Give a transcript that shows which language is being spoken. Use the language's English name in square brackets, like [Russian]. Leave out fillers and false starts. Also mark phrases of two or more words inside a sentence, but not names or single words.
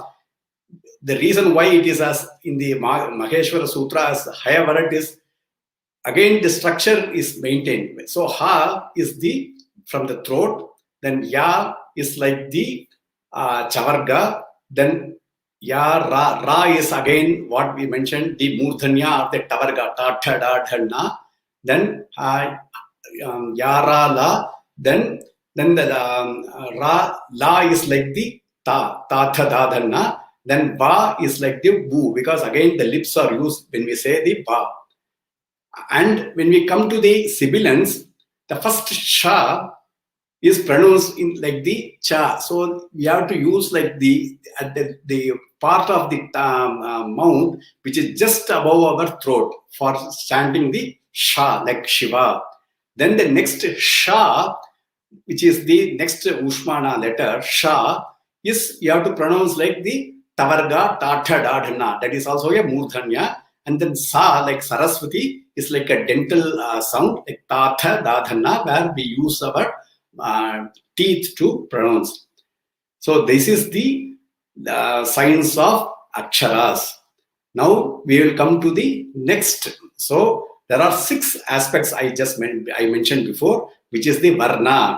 [English] The reason why it is as in the Maheshwara Sutra as [Sanskrit] haya varat [English] is, again the structure is maintained. So ha is the from the throat, then ya is like the chavarga, then ya, ra is again what we mentioned, the murdhanya or the tavarga, ta, tha, da, dhanna. Then ya, ra, la, then the la is like the ta, tha, da, dhanna. Then ba is like the bu, because again the lips are used when we say the ba. And when we come to the sibilants, the first sha is pronounced in like the cha. So we have to use like the part of the mouth which is just above our throat for chanting the sha, like Shiva. Then the next sha, which is the next ushmana letter, sha, is you have to pronounce like the tavarga, tatha, dadhana. That is also a murdhanya. And then sa, like Saraswathi, is like a dental sound, like tatha, dadhana, where we use our teeth to pronounce. So this is the science of aksharas. Now we will come to the next. So there are 6 aspects I mentioned before, which is the varna.